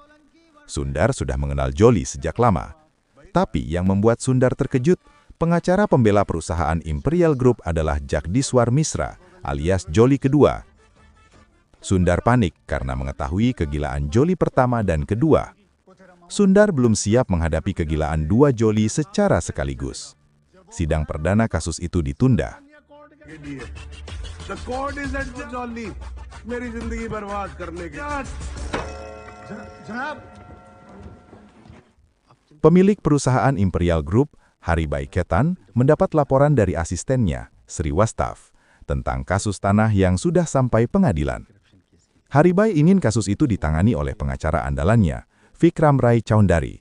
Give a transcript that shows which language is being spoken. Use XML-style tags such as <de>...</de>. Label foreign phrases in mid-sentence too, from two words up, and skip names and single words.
<id>Sundar sudah mengenal Jolly sejak lama. Tapi yang membuat Sundar terkejut, pengacara pembela perusahaan Imperial Group adalah Jagdishwar Misra, alias Jolly kedua. Sundar panik karena mengetahui kegilaan Jolly pertama dan kedua. Sundar belum siap menghadapi kegilaan dua Jolly secara sekaligus. Sidang perdana kasus itu ditunda.</id> <en>The court is at Jolly.</en> <hi>मेरी जिंदगी बर्बाद करने के जनाब</hi> <id>Pemilik perusahaan Imperial Group, Haribai Ketan, mendapat laporan dari asistennya, Sri Wastaf, tentang kasus tanah yang sudah sampai pengadilan. Haribai ingin kasus itu ditangani oleh pengacara andalannya, Vikram Rai Chaudhary.</id>